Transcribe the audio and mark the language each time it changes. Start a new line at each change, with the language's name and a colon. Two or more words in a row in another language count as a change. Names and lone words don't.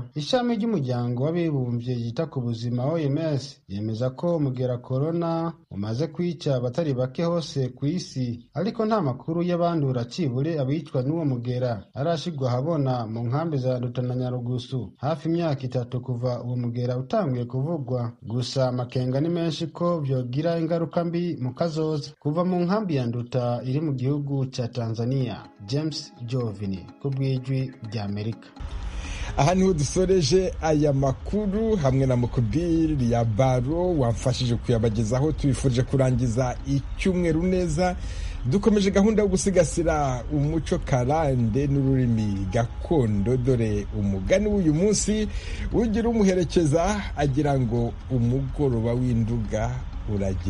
Rundi: Ishami ry'umuryango w'abibumbye yita ku buzima OMS yemeza ko umugera corona umaze kwica abatari bake hose ku isi, ariko nta makuru y'abandura cibure abicwa n'uwo mugera arashigwa habona mu nkambi za Nduta na Nyarugusu hafi imyaka 3 kuva uwo mugera utanguye kuvugwa. Gusa amakenga ni menshi ko vyogira ingaruka mbi mu kazoza. Kuva mu nkambi ya Nduta iri mu gihugu ca Tanzania, James Jovini ku bw'ijwi ry'Amerika.
Kinyarwanda: Aha niho dusoreje aya makuru hamwe na Mukubiri ya Baro wamfashije kuyabagezaho. Tubifurije kurangiza icyumweru neza. dukomeje gahunda yo gusigasira umuco karande n'ururimi gakondo. Dore umugani w'uyu munsi ugira umuherekeza agira ngo umugoroba w'induga uragendwa.